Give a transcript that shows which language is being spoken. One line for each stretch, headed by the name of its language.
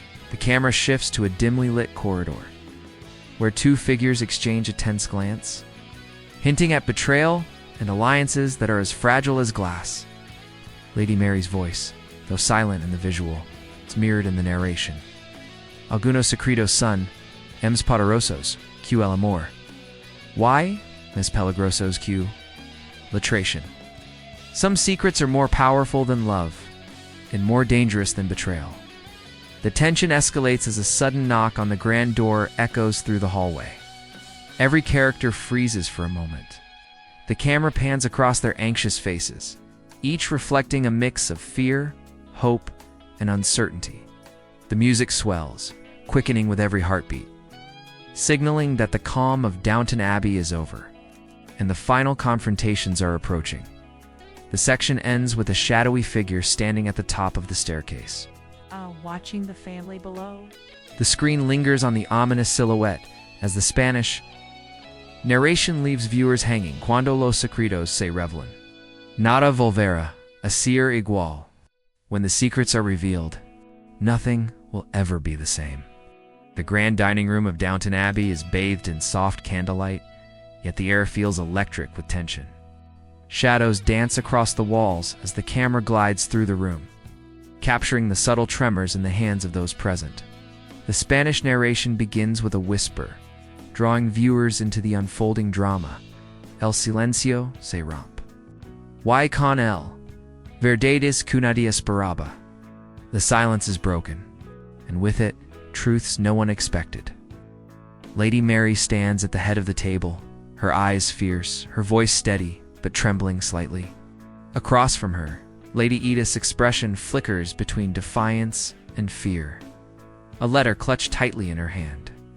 English: The camera shifts to a dimly lit corridor, where two figures exchange a tense glance, hinting at betrayal and alliances that are as fragile as glass. Lady Mary's voice, though silent in the visual, is mirrored in the narration.
Spanish: Algunos secretos son más poderosos que el amor.
English: Why?
Spanish: Más peligrosos que la traición.
English: Some secrets are more powerful than love, and more dangerous than betrayal. The tension escalates as a sudden knock on the grand door echoes through the hallway. Every character freezes for a moment. The camera pans across their anxious faces, each reflecting a mix of fear, hope, and uncertainty. The music swells, quickening with every heartbeat, signaling that the calm of Downton Abbey is over, and the final confrontations are approaching. The section ends with a shadowy figure standing at the top of the staircase. Watching the family below. The screen lingers on the ominous silhouette as the Spanish narration leaves viewers hanging.
Spanish: Cuando los secretos se revelan, nada volverá a ser igual.
English: When the secrets are revealed, nothing will ever be the same. The grand dining room of Downton Abbey is bathed in soft candlelight, yet the air feels electric with tension. Shadows dance across the walls as the camera glides through the room, capturing the subtle tremors in the hands of those present. The Spanish narration begins with a whisper, drawing viewers into the unfolding drama.
Spanish: El silencio se rompe. Y con él, verdades que nadie esperaba.
English: The silence is broken, and with it, truths no one expected. Lady Mary stands at the head of the table, her eyes fierce, her voice steady, but trembling slightly. Across from her, Lady Edith's expression flickers between defiance and fear, a letter clutched tightly in her hand.